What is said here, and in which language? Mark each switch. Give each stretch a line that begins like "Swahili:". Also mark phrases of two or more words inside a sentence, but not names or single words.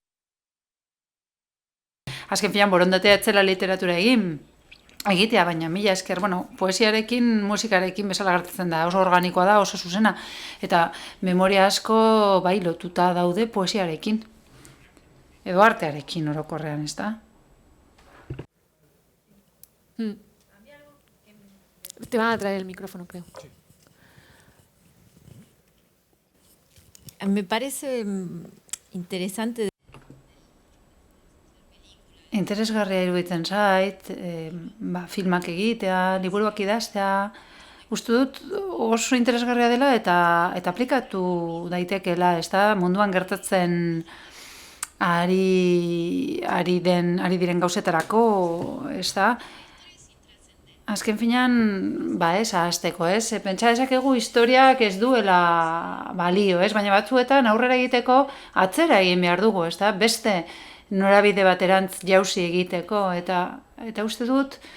Basque: Azken finean borondatea etzela literatura egitea, baina mila esker, poesiarekin, musikarekin bezala gertatzen da, oso organikoa da, oso zuzena, eta memoria asko bai lotuta daude poesiarekin, edo artearekin orokorrean, ez da?
Spanish: Te van a traer el micrófono, creo. Sí. Me parece interesante.
Basque: Interesgarria iruditzen zait, filmak egitea, liburuak idaztea, uste dut oso interesgarria dela eta aplikatu daitekeela, ez da, munduan gertatzen ari diren gauzetarako, ez da, azken finean, ez, ahazteko, ez, pentsa dezakegu historiak ez duela balio, ez, baina batzuetan aurrera egiteko atzera egin behar dugu, ez da, beste norabide baterantz jauzi egiteko, eta uste dut,